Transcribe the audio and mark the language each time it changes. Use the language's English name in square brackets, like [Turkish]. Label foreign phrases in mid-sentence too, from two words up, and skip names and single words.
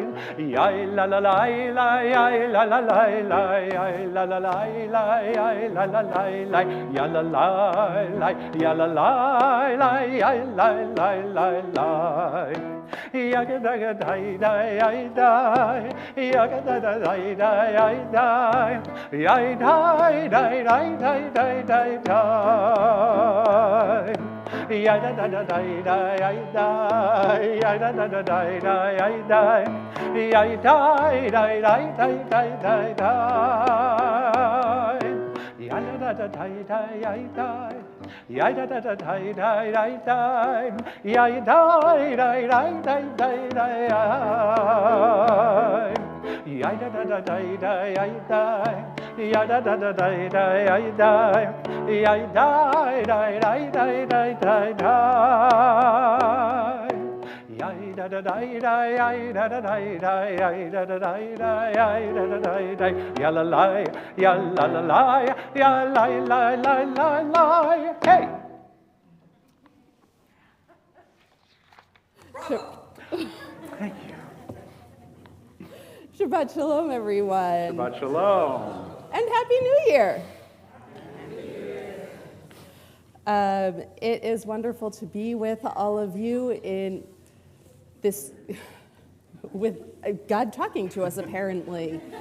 [English] Ya-la-la-lai, lai, ya-la-la-lai, lai, ya-la-la-lai, lai, ya-la-la-lai, lai, ya-la-lai, lai, ya-la-lai, lai, ya-la-lai, lai, lai, lai. Ya-ga-da-ga-dai-dai-dai-dai, ya-ga-da-da-dai-dai-dai, ya-dai-dai-dai-dai-dai-dai, ya-da-da-da-dai-dai-dai, ya-da-da-da-dai-dai-dai, ya-dai-dai-dai-dai-dai-dai. Ya-da-da-da-dai-dai-dai, ya-da-da-da-dai-dai-dai-dai, ya-dai-dai-dai-dai-dai-dai, ya-da-da-da-dai-dai-dai, ya-da-da-da-dai-dai-dai, ya-dai-dai-dai-dai-dai-dai. Ya-la-lai, ya-la-la-lai, ya-la-lai-lai-lai-lai. Hey! Thank you. [Hebrew] Shabbat Shalom, everyone. Shabbat Shalom. [English] And Happy New Year. It is wonderful to be with all of you in this, with God talking to us, apparently.